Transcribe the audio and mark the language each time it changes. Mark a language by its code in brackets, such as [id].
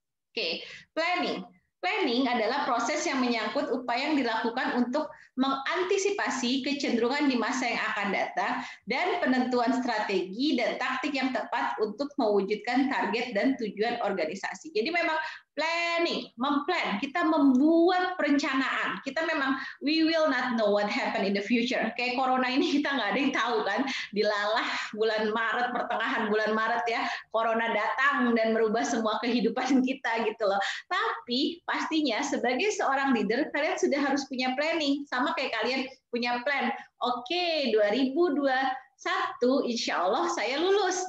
[id] Oke, planning. Planning adalah proses yang menyangkut upaya yang dilakukan untuk mengantisipasi kecenderungan di masa yang akan datang dan penentuan strategi dan taktik yang tepat untuk mewujudkan target dan tujuan organisasi. Jadi memang planning, memplan, kita membuat perencanaan. Kita memang [en] we will not know what happen in the future. [id] Kayak corona ini kita nggak ada yang tahu kan. Dilalah bulan Maret, pertengahan bulan Maret ya, corona datang dan merubah semua kehidupan kita gitu loh. Tapi pastinya sebagai seorang leader kalian sudah harus punya planning, sama kayak kalian punya plan. Oke, 2021 insya Allah saya lulus.